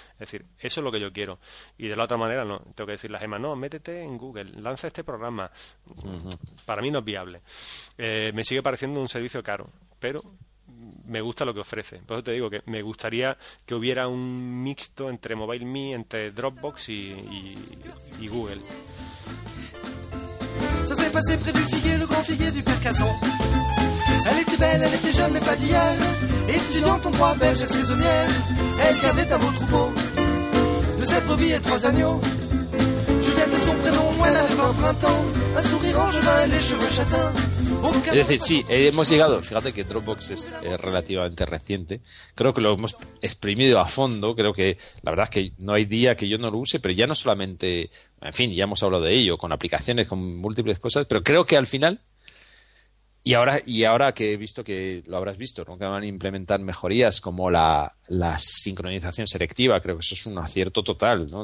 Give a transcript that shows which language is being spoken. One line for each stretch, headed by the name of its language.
Spanish: Es decir, eso es lo que yo quiero. Y de la otra manera, no, tengo que decirle a Gema, no, métete en Google, lanza este programa. Para mí no es viable. Me sigue pareciendo un servicio caro, pero... me gusta lo que ofrece. Por eso te digo que me gustaría que hubiera un mixto entre MobileMe, entre Dropbox y Google.
French: Ça s'est passé près du figuier, le grand figuier du père Casson. Elle était belle, elle était jeune, mais pas d'hier. Étudiante en droit belge et saisonnière. Elle gardait un beau troupeau de 7 brebis et 3 agneaux. Juliette, son prénom, elle avait 20 printemps. Un sourire angevin et les cheveux châtains.
Spanish: Es decir, sí, hemos llegado. Fíjate que Dropbox es relativamente reciente. Creo que lo hemos exprimido a fondo. Creo que la verdad es que no hay día que yo no lo use, pero ya no solamente, en fin, ya hemos hablado de ello, con aplicaciones, con múltiples cosas, pero creo que al final, y ahora que he visto que lo habrás visto, ¿no?, que van a implementar mejorías como la sincronización selectiva, creo que eso es un acierto total, ¿no?